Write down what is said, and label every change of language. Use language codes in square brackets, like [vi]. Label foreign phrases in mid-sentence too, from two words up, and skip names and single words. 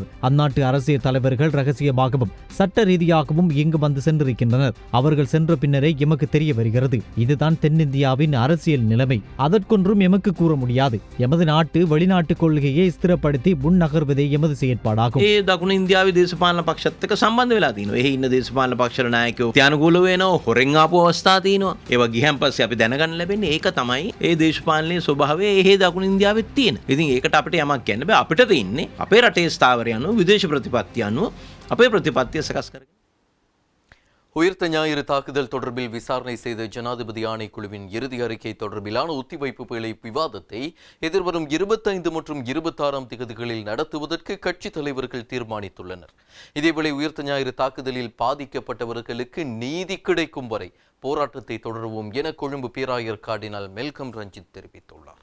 [ta] அந்நாட்டு அரசியல் தலைவர்கள் ரகசியமாகவும் சட்ட ரீதியாகவும் இங்கு வந்து சென்றிருக்கின்றனர். அவர்கள் சென்ற பின்னரே எமக்கு தெரிய வருகிறது. இதுதான் தென்னிந்தியாவின் அரசியல் நிலைமை. அதற்கொன்றும் எமக்கு கூற முடியாது. எமது நாட்டு வெளிநாட்டு கொள்கையை ஸ்திரப்படுத்தி முன்னகர்வதே எமது செயற்பாடாகும். [si] ඒ දකුණු ඉන්දියාවේ දේශපාලන පක්ෂත් එක්ක සම්බන්ධ වෙලා තිනවා. එහි ඉන්න දේශපාලන පක්ෂවල නායකයෝ ත්‍යානුකූල වෙනවා, හොරෙන් ආපු අවස්ථා තියෙනවා. ඒවා ගියන් පස්සේ අපි දැනගන්න ලැබෙන්නේ ඒක තමයි ඒ දේශපාලනයේ ස්වභාවය එහි දකුණු ඉන්දියාවේ තියෙන. ඉතින් ඒකට අපිට යමක් කියන්න බෑ. අපිට තියෙන්නේ අපේ රටේ ස්ථාවරය අනුව විදේශ ප්‍රතිපත්තිය අනුව අපේ ප්‍රතිපත්තිය සකස් කරගෙන [ta] உயிர்த்த ஞாயிறு தாக்குதல் தொடர்பில் விசாரணை செய்த ஜனாதிபதி ஆணைக்குழுவின் இறுதி அறிக்கை தொடர்பிலான ஒத்திவைப்பு வேளை விவாதத்தை எதிர்வரும் 25 மற்றும் 26ஆம் தேதிகளில் நடத்துவதற்கு கட்சித் தலைவர்கள் தீர்மானித்துள்ளனர். இதேவேளை உயிர்த்த ஞாயிறு தாக்குதலில் பாதிக்கப்பட்டவர்களுக்கு நீதி கிடைக்கும் வரை போராட்டத்தை தொடருவோம் என கொழும்பு பேராயர் கார்டினல் மெல்கம் ரஞ்சித் தெரிவித்துள்ளார்.